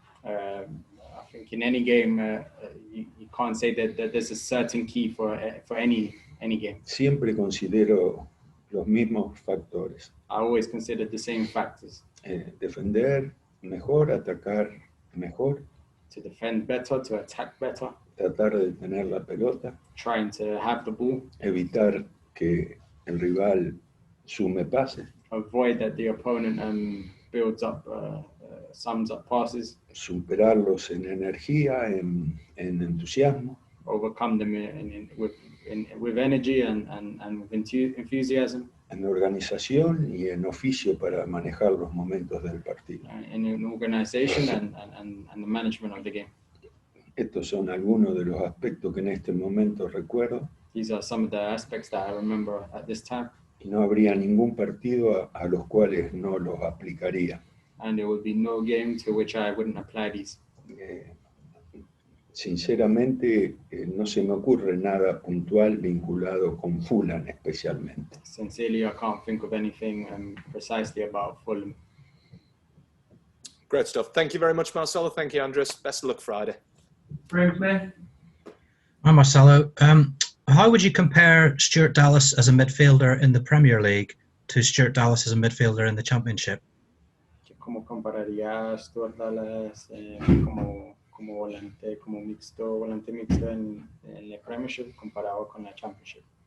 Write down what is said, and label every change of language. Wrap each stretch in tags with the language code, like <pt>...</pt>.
<en>I think in any game, you can't say that there's a certain key for any game.</en> <es>Siempre considero los mismos factores.</es> <en>I always consider the same factors.</en> <es>Defender mejor, atacar mejor,</es> <en>To defend better, to attack better,</en> <es>tratar de tener la pelota,</es> <en>trying to have the ball,</en> <es>evitar que el rival sume pases,</es> <en>avoid that the opponent builds up, sums up passes,</en> <es>superarlos en energía, en entusiasmo,</es> <en>overcome them with energy and with enthusiasm,</en> <es>en organización y en oficio para manejar los momentos del partido.</es> <en>in an organization and the management of the game.</en> <es>Estos son algunos de los aspectos que en este momento recuerdo.</es> <en>These are some of the aspects that I remember at this time.</en> <es>Y no habría ningún partido a los cuales no los aplicaría.</es> <en>And there would be no game to which I wouldn't apply these.</en> <es>Sinceramente, no se me ocurre nada puntual vinculado con Fulham especialmente.</es> <en>Sincerely, I can't think of anything precisely about Fulham. Great stuff. Thank you very much, Marcelo. Thank you, Andres. Best of luck Friday. Graham Smith. Hi, Marcelo. How would you compare Stuart Dallas as a midfielder in the Premier League to Stuart Dallas as a midfielder in the Championship?</en> <es>¿Cómo compararía a Stuart Dallas como volante mixto en la Premiership comparado con la Championship?</es>